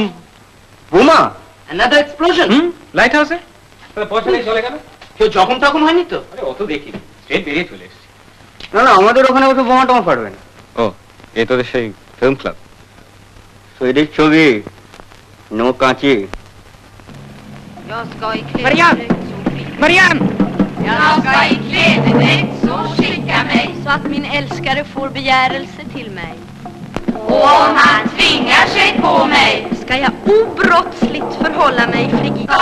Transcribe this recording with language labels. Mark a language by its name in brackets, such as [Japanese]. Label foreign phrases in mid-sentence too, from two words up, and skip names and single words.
[Bangla] বোমা। [English] Another explosion। [Bangla] লাইট হাউসে পয়সা নেই চলে গেল। কেউ যখন তখন হয়নি তো? আরে অত দেখি স্ট্রেট বেরিয়ে চলে এসেছি। না না আমাদের ওখানে অত বোমা টোমা ফাটবে না। ও এই তোদের সেই [English] film club? [Bangla] সুইডিশ ছবি, নো কাঁচি। [Swedish] Jag ska i klädedräkt så skicka Jag ska i klädedräkt så skicka mig så att min älskare får begärelse till mig. Och om han tvingar sig på mig ska jag obrottsligt förhålla mig frigid.